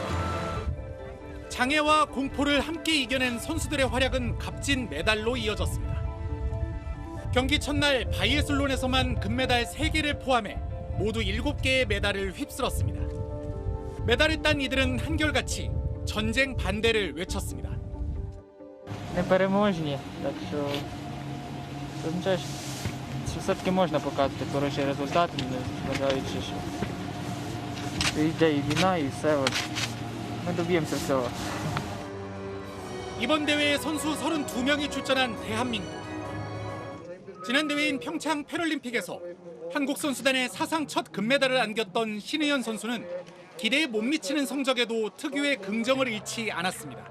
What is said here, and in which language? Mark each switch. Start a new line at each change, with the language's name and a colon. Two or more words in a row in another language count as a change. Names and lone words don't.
Korean: 장애와 공포를 함께 이겨낸 선수들의 활약은 값진 메달로 이어졌습니다. 경기 첫날 바이애슬론에서만 금메달 3개를 포함해 모두 7개의 메달을 휩쓸었습니다. 메달을 딴 이들은 한결같이 전쟁 반대를 외쳤습니다.
Ukrainian: Непереможні, так що означає, що все-таки можна показувати хороші результати, незважаючи, що йде і війна, і все. Ми доб'ємося всього.
Korean: 이번 대회에 선수 32명이 출전한 대한민국. 지난 대회인 평창 패럴림픽에서 한국 선수단의 사상 첫 금메달을 안겼던 신의현 선수는 기대에 못 미치는 성적에도 특유의 긍정을 잃지 않았습니다.